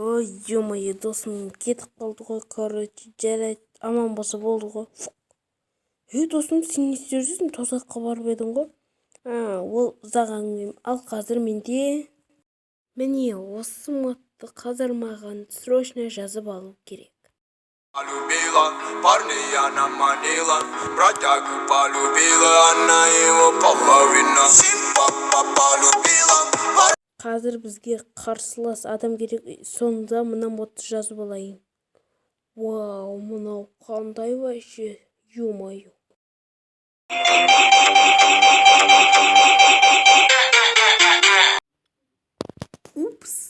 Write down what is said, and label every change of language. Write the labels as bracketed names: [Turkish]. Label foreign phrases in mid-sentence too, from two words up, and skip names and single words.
[Kazakh] Ой, ё-моё, досым кетіп қалды ғой, короче, жарайды, аман болса болды ғой. Досым, сен не істеп жүрсің? Тозаққа барып едің ғой. Ол ұзақ әңгіме. Ал қазір менде міне осы модты қазір маған срочно жазып алу керек. [Russian] Полюбила, парня она манила, бродягу полюбила, она его половина. Симпа полюбила. [Kazakh] Қазір бізге қарсылас адам керек, сонда мына модты жазып алайын. Вау, мынау қандай вообще, ё-моё. Упс.